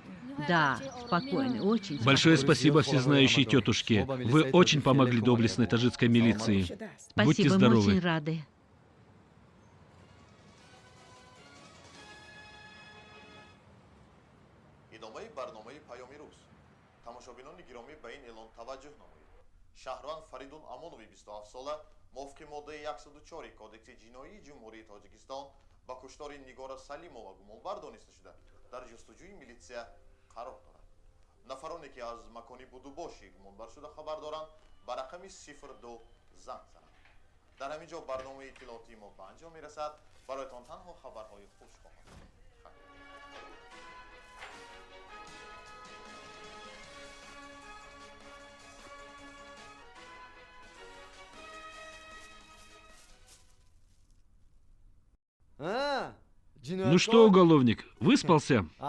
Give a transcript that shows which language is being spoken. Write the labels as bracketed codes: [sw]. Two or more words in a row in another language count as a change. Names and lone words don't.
[ru] Да, спокойный, очень Большое спокойный. спасибо всезнающей тетушке. Вы очень помогли доблестной таджикской милиции. Будьте Спасибо, мы здоровы. очень рады. [tg] идомаи барномаи паёми рӯз тамошобинони гиромӣ ба ин эълон таваҷҷӯҳ намоед. Шаҳрванд Фаридун Амонови 27 сола мувофиқи моддаи 104 кодекси ҷиноии ҷумҳурии Тоҷикистон ба куштори Нигора Салимова гумонбар дониста шуда дар ҷустуҷӯи милитсия қарор дорад. Нафароне ки аз макони будубоши гумонбаршуда хабар доранд ба рақами 02 занг зананд. дар ҳамин ҷо барномаи иттилоотии мо ба анҷом мерасад. бароятон танҳо хабарҳои хуш хоҳам дод. [ru] Ну что, уголовник, выспался?